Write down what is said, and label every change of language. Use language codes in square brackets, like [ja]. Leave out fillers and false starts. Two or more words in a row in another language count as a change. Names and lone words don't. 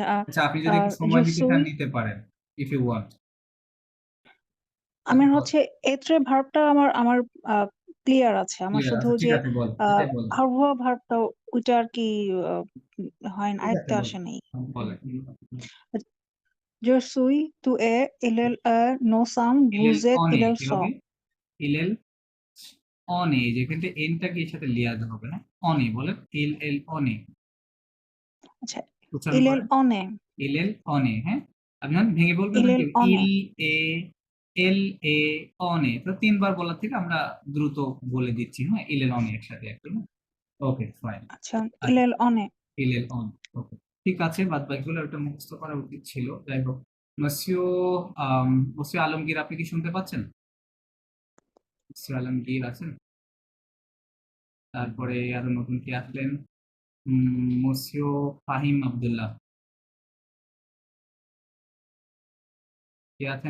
[bn] আচ্ছা, আপনি যদি একটু সময় নিতে চান নিতে পারেন, [en] if you want. [bn] আমার হচ্ছে এত্রে ভার্বটা আমার আমার ক্লিয়ার আছে। আমার ক্লিয়ার শুধু আছে, ঠিক যে আছে, বল এটাই বলেন। আবহাওয়া ভার্বটা ওইটা আর কি হয় না, ঠিক আছে, আয়ত্তে বলেন আসে নাই। বলেন। [fr] Je suis, tu es, il est, nous sommes, vous ইলেল êtes, অনে il [bn] কি [fr] est [bn] হবে? [fr] sont। il est on est, [bn] যেখানে এনটা কি এর সাথে লিয়াতে হবে না? অনে বলেন, [fr] il elle on [bn] আচ্ছা উচ্চারণ [fr] il est [bn] করেন। [fr] on est, il est on est, [bn] হ্যাঁ, আপনি যখন ভেঙে বলবেন [fr] il [bn] তখন [fr] est [bn] কি [fr] on ইল est। il elle il on, [bn] তো তিনবার বলার থেকে আমরা দ্রুত বলে দিচ্ছি, হ্যাঁ, [fr] il est on est [bn] একসাথে একটু। [en] okay fine. [bn] আচ্ছা il আচ্ছা, [fr] est on est। il est on, [bn] ওকে ঠিক আছে, বাদ বাকিগুলো ওটা মুখস্থ করা উচিত ছিল। যাই হোক, মসিও মসিও আলমগীর, আপনি কি শুনতে পাচ্ছেন? মসিও আলমগীর আছেন? তারপরে আরো নতুন কি আসলেন? মসিও ফাহিম আব্দুল্লাহ কে আছেন?